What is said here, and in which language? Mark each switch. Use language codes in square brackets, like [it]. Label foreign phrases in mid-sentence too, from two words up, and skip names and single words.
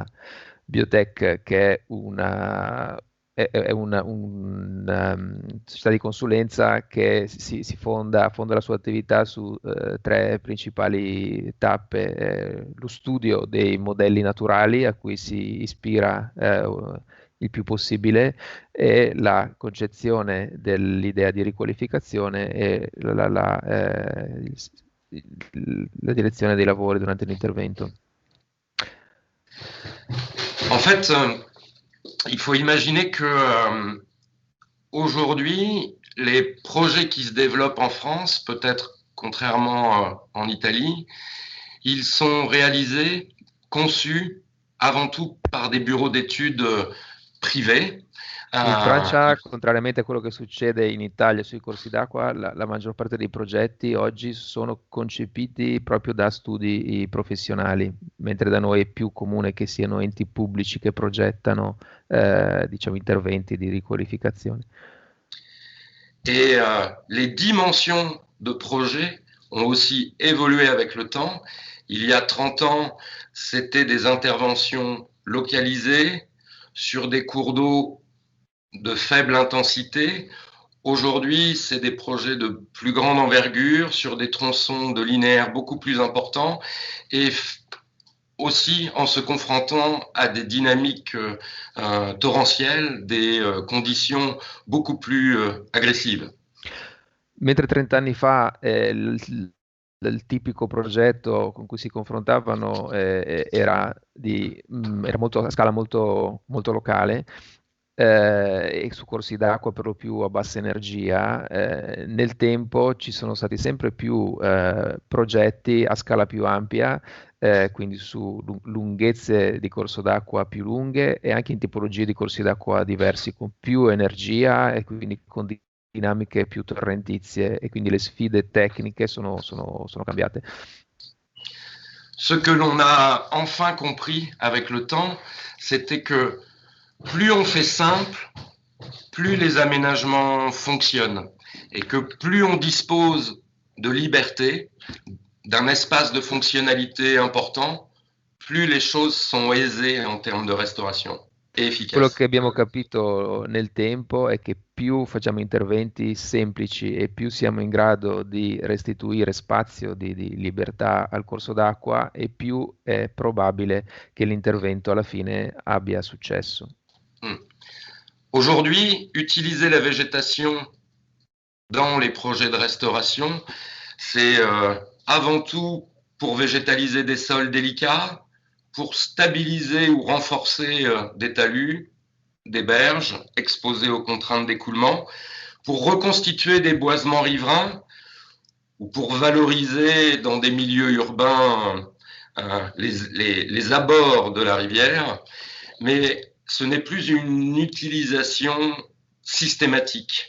[it] Biotech, che è una società di consulenza che fonda la sua attività su tre principali tappe: lo studio dei modelli naturali a cui si ispira il più possibile, e la concezione dell'idea di riqualificazione e la direzione dei lavori durante l'intervento. [fr] En fait, il faut imaginer que aujourd'hui, les projets qui se développent en France, peut-être contrairement en Italie, ils sont réalisés, conçus avant tout par des bureaux d'études privés. [it] In Francia, contrariamente a quello che succede in Italia sui corsi d'acqua, la maggior parte dei progetti oggi sono concepiti proprio da studi professionali, mentre da noi è più comune che siano enti pubblici che progettano interventi di riqualificazione. [fr] Et les dimensions de projet ont aussi évolué avec le temps. Il y a 30 ans, c'était des interventions localisées sur des cours d'eau de faible intensité. Aujourd'hui, c'est des projets de plus grande envergure sur des tronçons de linéaires beaucoup plus importants et aussi en se confrontant à des dynamiques torrentielles, des conditions beaucoup plus agressive. [it] Mentre 30 anni fa il tipico progetto con cui si confrontavano era molto, a scala molto, molto locale e su corsi d'acqua per lo più a bassa energia, nel tempo ci sono stati sempre più progetti a scala più ampia, quindi su lunghezze di corso d'acqua più lunghe e anche in tipologie di corsi d'acqua diversi, con più energia e quindi con dinamiche più torrentizie et quindi les sfide tecniche sono cambiate. [fr] Ce que l'on a enfin compris avec le temps, c'était que plus on fait simple, plus les aménagements fonctionnent et que plus on dispose de liberté, d'un espace de fonctionnalité important, plus les choses sont aisées en termes de restauration et efficaces. [it] Quello che abbiamo capito nel tempo è che più facciamo interventi semplici e più siamo in grado di restituire spazio di libertà al corso d'acqua e più è probabile che l'intervento alla fine abbia successo. [fr] Aujourd'hui, utiliser la végétation dans les projets de restauration, c'est avant tout pour végétaliser des sols délicats, pour stabiliser ou renforcer des talus, des berges exposées aux contraintes d'écoulement, pour reconstituer des boisements riverains ou pour valoriser dans des milieux urbains les abords de la rivière, mais ce n'est plus une utilisation systématique.